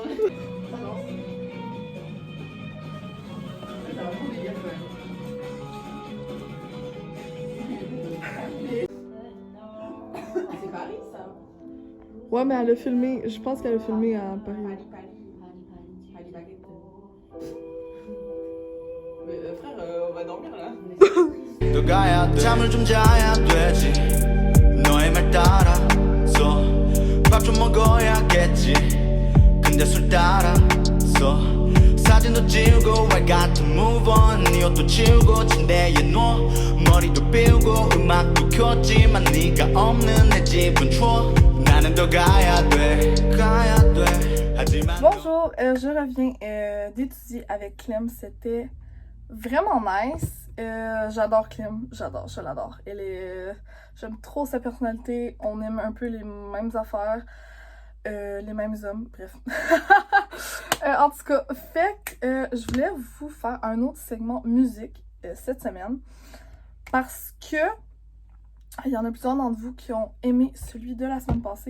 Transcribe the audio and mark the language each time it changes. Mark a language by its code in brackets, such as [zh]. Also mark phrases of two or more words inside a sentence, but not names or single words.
[fr] C'est Paris ça. Ouais, mais elle a filmé, je pense qu'elle a filmé à Paris. [ko] 또 가야 돼 잠을 좀 자야 되지 너의 말 따라서 밥 좀 먹어야겠지 근데 술 따라서 사진도 지우고 [en] I got to move on [ko] 네 옷도 치우고 침대에 누워 머리도 비우고 음악도 켰지만 네가 없는 내 집은 추워 나는 더 가야 돼 하지만 [fr] Bonjour, je reviens d'étudier avec Clem. C'était vraiment nice. J'adore Clem, je l'adore. J'aime trop sa personnalité. On aime un peu les mêmes affaires, les mêmes hommes, bref. En tout cas, je voulais vous faire un autre segment musique cette semaine parce que il y en a plusieurs d'entre vous qui ont aimé celui de la semaine passée.